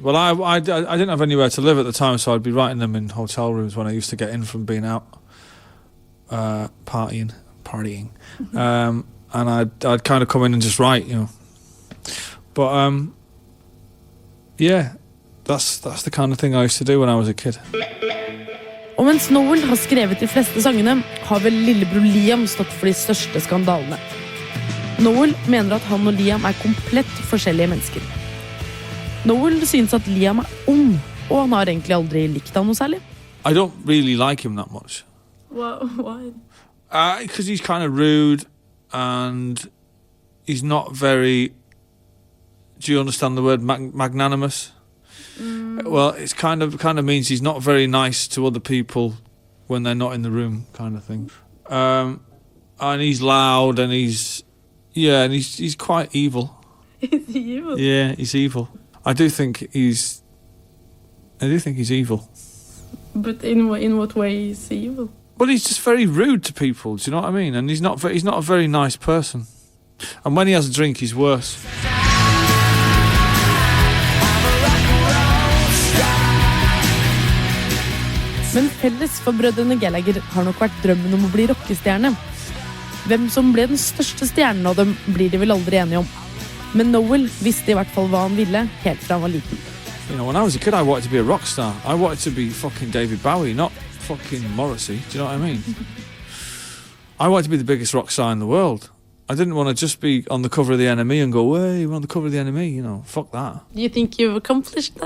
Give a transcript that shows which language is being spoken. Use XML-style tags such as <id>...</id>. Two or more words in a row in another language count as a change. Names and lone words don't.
<en>Well, I didn't have anywhere to live at the time, so I'd be writing them in hotel rooms when I used to get in from being out partying. And I'd kind of come in and just write, you know. But, yeah... That's the kind of thing I used to do when I was a kid.</en> <no>Og mens Noel har skrevet de fleste sangene, har vel lillebror Liam stått for de største skandalene. Noel mener at han og Liam er komplett forskjellige mennesker. Noel synes at Liam er ond, og han har egentlig aldri likt han noe særlig.</no> <en>I don't really like him that much. Why? Because he's kind of rude, and he's not very... Do you understand the word magnanimous? Well, it's kind of means he's not very nice to other people when they're not in the room, kind of thing. And he's loud, and he's quite evil. Is he evil? Yeah, he's evil. I do think he's evil. But in what way is he evil? Well, he's just very rude to people. Do you know what I mean? And he's not a very nice person. And when he has a drink, he's worse.</en> <no>Men felles for brødrene Gallagher har nok vært drømmen om å bli rockestjerne. Hvem som ble den største stjernen av dem, blir de vel aldri enige om. Men Noel visste i hvert fall hva han ville, helt fra han var liten.</no> <en>You know, when I was a kid, I wanted to be a rock star. I wanted to be fucking David Bowie, not fucking Morrissey. Do you know what I mean? I wanted to be the biggest rock star in the world. I didn't want to just be on the cover of the NME and go, hey, we're on the cover of the NME, you know, fuck that. Do you think you've accomplished that?</en>